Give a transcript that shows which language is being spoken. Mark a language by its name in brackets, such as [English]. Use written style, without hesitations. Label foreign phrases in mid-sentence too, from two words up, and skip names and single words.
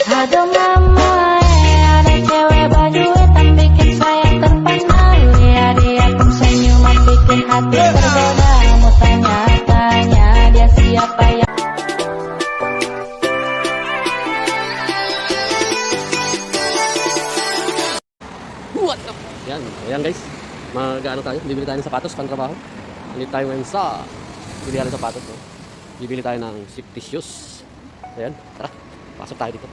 [Indonesian] Aduh mama, ada cewek bajunya tak bikin saya terpana. Lihat dia pun senyum bikin hati tergoda. Mau tanya-tanya dia siapa yang [Filipino] Yan, ayan guys. Mag-ano tayo, bibili tayo ng sapatos pang trabaho. Hindi tayo ngayon sa bibili tayo ng sapatos. No? Bibili tayo ng [English] safety shoes. [Filipino] Ayan, tara, pasok tayo dito.